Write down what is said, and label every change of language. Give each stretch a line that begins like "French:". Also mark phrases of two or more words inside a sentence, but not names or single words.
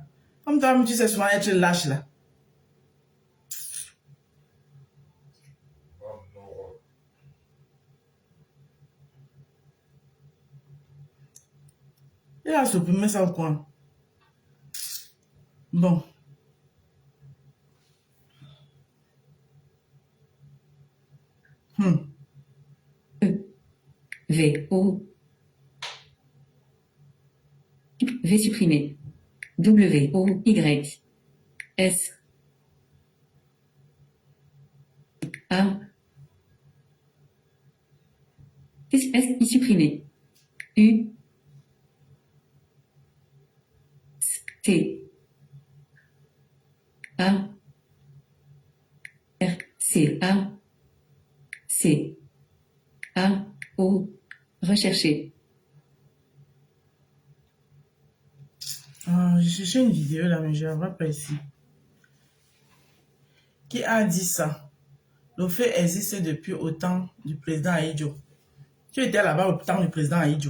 French: Comme toi, tu sais souvent être lâche là. Il a supprimé ça ou quoi? Bon. V. O. V supprimé. W. O. Y. S. A. S. I supprimé. U. S. T. A. R. C. A. C. A. O. Rechercher. J'ai cherché une vidéo là, mais je ne la vois pas ici. Qui a dit ça? Le fait existe depuis au temps du président Aïdjo. Tu étais là-bas au temps du président Aïdjo.